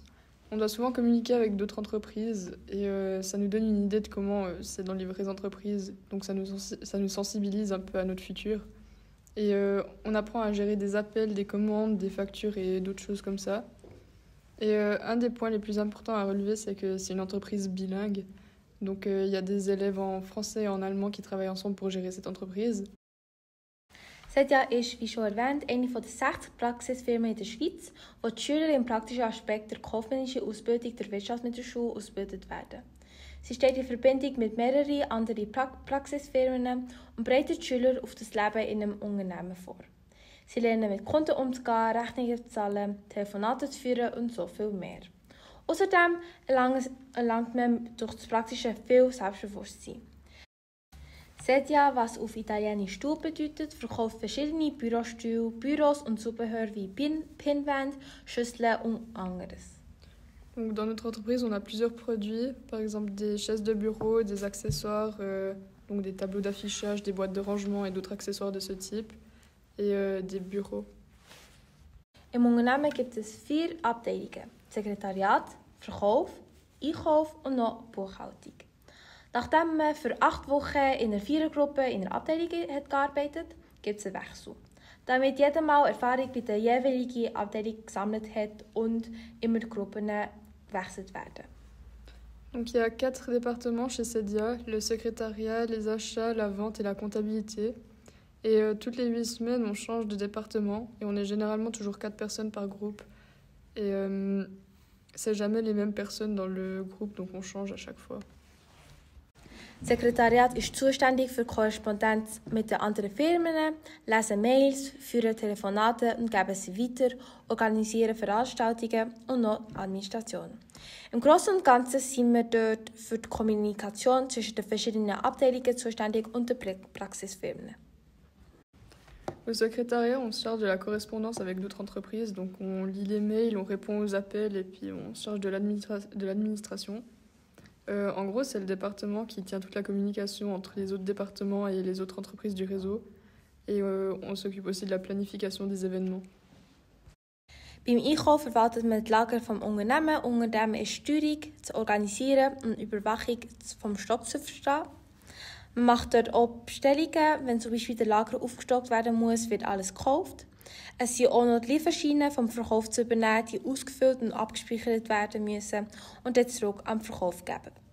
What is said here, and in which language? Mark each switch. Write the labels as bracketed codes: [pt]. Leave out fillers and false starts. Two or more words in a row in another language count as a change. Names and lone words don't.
[fr] On doit souvent communiquer avec d'autres entreprises et ça nous donne une idée de comment c'est dans les vraies entreprises, donc ça nous sensibilise un peu à notre futur. Et on apprend à gérer des appels, des commandes, des factures et d'autres choses comme ça. Et un des points les plus importants à relever, c'est que c'est une entreprise bilingue. Donc il y a des élèves en français et en allemand qui travaillent ensemble pour gérer cette entreprise. [de] Sedia ist, wie schon erwähnt, eine der 60 Praxisfirmen in der Schweiz, wo die Schüler im praktischen Aspekt der kaufmännischen Ausbildung der Wirtschaftsmittelschule ausgebildet werden. Sie steht in Verbindung mit mehreren anderen Praxisfirmen und bereitet die Schüler auf das Leben in einem Unternehmen vor. Sie lernen mit Kunden umzugehen, Rechnungen zu zahlen, Telefonate zu führen und so viel mehr. Außerdem erlangt man durch das Praktische viel Selbstbewusstsein. Sedia, was auf Italienisch Stuhl bedeutet, verkauft verschiedene Bürostühle, Büros und Zubehör wie Pinnwände, Schüsseln und anderes. [fr] Donc dans notre entreprise, on a plusieurs produits, par exemple des chaises de bureau, des accessoires, donc des tableaux d'affichage, des boîtes de rangement et d'autres accessoires de ce type, et des bureaux. [de] Im Unternehmen gibt es 4 Abteilungen: Sekretariat, Verkauf, Einkauf und noch Buchhaltung. Nachdem man für 8 Wochen in einer Vierergruppe in einer Abteilung hat gearbeitet, gibt es einen Wechsel. Damit jeder mal Erfahrung bei der jeweiligen Abteilung gesammelt hat und immer die Gruppen gewechselt werden. [fr] Donc il y a 4 départements chez Sedia, le secrétariat, les achats, la vente et la comptabilité. Et toutes les 8 semaines, on change de département et on est généralement toujours 4 personnes par groupe. Et c'est jamais les mêmes personnes dans le groupe, donc on change à chaque fois. [de] Das Sekretariat ist zuständig für Korrespondenz mit den anderen Firmen, lesen Mails, führen Telefonate und geben sie weiter, organisieren Veranstaltungen und noch Administration. Im Großen und Ganzen sind wir dort für die Kommunikation zwischen den verschiedenen Abteilungen zuständig und den Praxisfirmen. [fr] Au secrétariat, on se charge de la correspondance avec d'autres entreprises, donc on lit les mails, on répond aux appels et puis on se charge de l'administration. En gros, c'est le département qui tient toute la communication entre les autres départements et les autres entreprises du réseau. Et on s'occupe aussi de la planification des événements. [de] Beim Einkauf verwaltet man die Lager vom Unternehmen. Unter dem ist Steuerung, das Organisieren und Überwachung vom Stock zu verstehen. Man macht dort auch Bestellungen. Wenn zum Beispiel der Lager aufgestockt werden muss, wird alles gekauft. Es sind auch noch die Lieferscheine vom Verkauf zu übernehmen, die ausgefüllt und abgespeichert werden müssen und dann zurück am Verkauf geben.